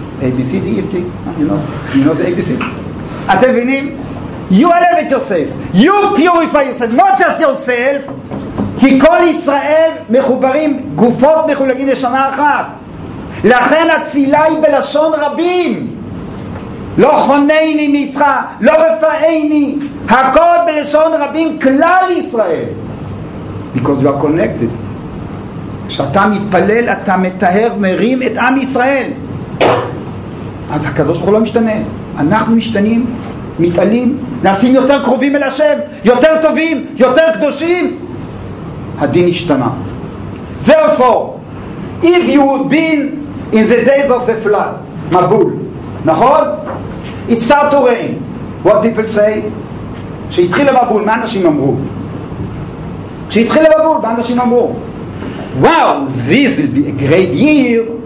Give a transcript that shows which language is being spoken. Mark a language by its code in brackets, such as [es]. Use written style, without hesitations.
[en] A, B, C, D, F, G, you know the ABC. [he] אתם מבינים? [en] You elevate yourself, you purify yourself, not just yourself, [he] כי כל ישראל מחוברים, גופות מחולקים לשנה אחת. לכן התפילה היא בלשון רבים. לא חונני מאיתך, לא רפאני, הכל בלשון רבים, כלל ישראל. [en] Because you are connected. [he] כשאתה מתפלל אתה מטהר, מרים את עם ישראל. אז הקדוש ברוך הוא לא משתנה. אנחנו משתנים, מתעלים, נעשים יותר קרובים אל השם, יותר טובים, יותר קדושים. הדין השתנה. [en] Therefore, if you would been in the days of the flood, מבול, נכון? It started to rain. What people say? [he] כשהתחיל המבול, מה אנשים אמרו? כשהתחיל המבול, מה אנשים אמרו? [en] Wow, this will be a great year.